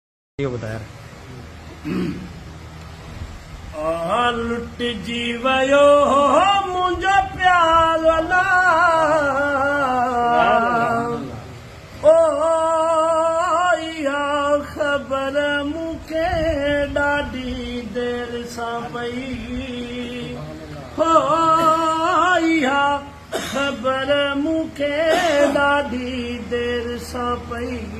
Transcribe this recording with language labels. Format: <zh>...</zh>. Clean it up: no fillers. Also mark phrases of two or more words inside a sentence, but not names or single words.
<ur>ये बताया</ur> <sd>लुट जीवयो मुंहिंजो प्यार वाला ओ इहा ख़बर मूंखे ॾाढी देरि सां पई हो इहा ख़बर मूंखे ॾाढी देरि सां पई</sd>